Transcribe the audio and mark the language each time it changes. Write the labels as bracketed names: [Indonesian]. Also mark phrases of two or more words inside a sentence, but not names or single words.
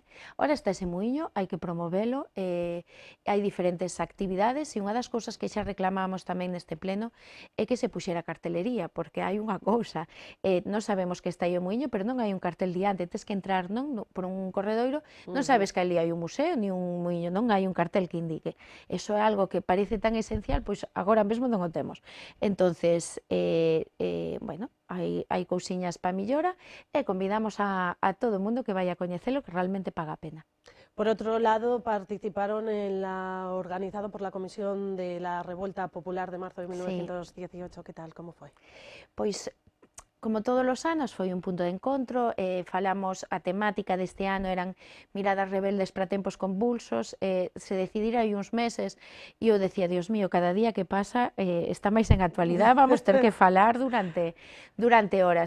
[Galician] Ora está ese muiño, hai que promovelo, hai diferentes actividades, e unha das cousas que xa reclamamos tamén neste pleno é que se puxera cartelería, porque hai unha cousa, non sabemos que está aí o muiño, pero non hai un cartel diante, tes que entrar por un corredoiro, non sabes que ali hai un museo, ni un muiño, non hai un cartel que indique. Eso é algo que parece tan esencial, pois agora mesmo non o temos. [Spanish] Entonces, bueno, [Galician] hai cousiñas para millora e convidamos a todo o mundo que vai a coñecelo, que realmente paga a pena. [Spanish] Por otro lado, participaron organizado por la Comisión de la Revuelta Popular de marzo de 1918. ¿Qué tal? ¿Cómo fue? [Galician] Pois, como todos os anos, foi un punto de encontro, falamos, a temática deste ano eran miradas rebeldes para tempos convulsos, se decidira hai uns meses, e eu decía, [Spanish] Dios mío, [Galician] cada día que pasa está máis en actualidade, vamos ter que falar durante horas.